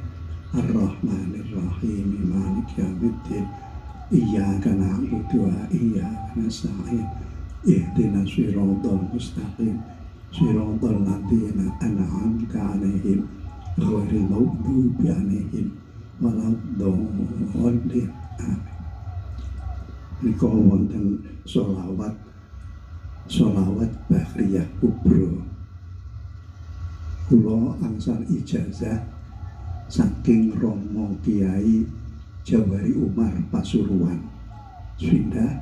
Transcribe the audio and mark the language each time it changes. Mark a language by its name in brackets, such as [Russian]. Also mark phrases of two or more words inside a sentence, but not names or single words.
[Arabic] الرحمن الرحيم. مالك يوم الدين. إياك نعبد وإياك نستعين. اهدنا الصراط المستقيم. صراط الذين أنعمت عليهم غير المغضوب عليهم ولا الضالين. Amin. [Javanese] Nika wonten sholawat Bahriyah Kubra. Kula angsal ijazah saking Romo Kiai Jawari Umar Pasuruan Sunda.